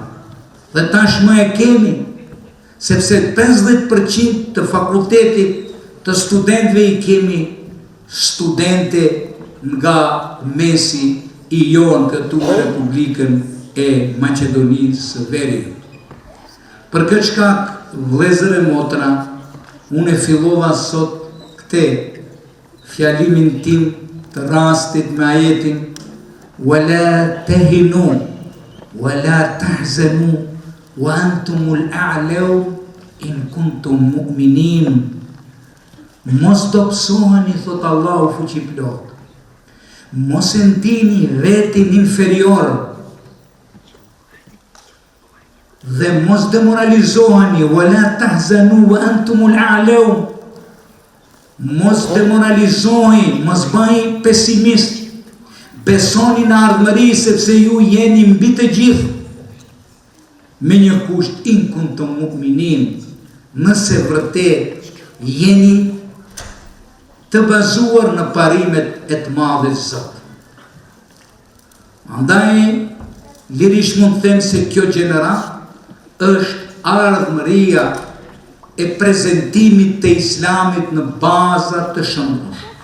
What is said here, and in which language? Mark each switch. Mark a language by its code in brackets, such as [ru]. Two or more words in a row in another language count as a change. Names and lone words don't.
[sq] Dhe tashmë e kemi, sepse 50% të fakultetit të studentëve i kemi studente nga mesi i jonë këtu në Republikën e Maqedonisë së Veriut. Për këtë shkak, vëllezër e motra, unë e fillova sot këtë fjalimin tim të rastit me ajetin [ar] "ولا تهنوا ولا تحزنوا وأنتم الأعلون إن كنتم مؤمنين." [sq] Mos dobësoheni, thot Allahu fuqiplot. Mos e ndini vetin inferior dhe mos demoralizoheni, [ar] ولا تحزنوا وأنتم الأعلون. [sq] Mos demoralizoheni, mos bëni pesimist. Besoni në ardhmëri sepse ju jeni mbi të gjithë. Me një kusht, [ar] إن كنتم مؤمنين, [sq] nëse vërtet jeni të bazuar në parimet e të madhit Zot. Andaj, lirisht mund të them se kjo gjenerat është ardhmëria e prezentimit të islamit në bazat të shëndrueshme.